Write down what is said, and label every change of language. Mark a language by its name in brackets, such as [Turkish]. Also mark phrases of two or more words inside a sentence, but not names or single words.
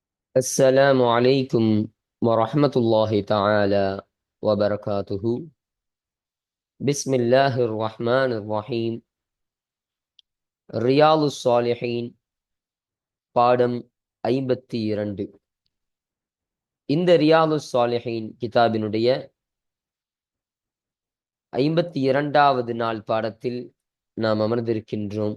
[Arabic] السلام عليكم ورحمة الله تعالى وبركاته. بسم الله الرحمن الرحيم. [Tamil] ரியாலு சாலிஹீன் பாடம் 52. இந்த ரியாலு சாலிஹீன் கிதாபினுடைய 52வது நாள் பாடத்தில் நாம் அமர்ந்திருக்கின்றோம்.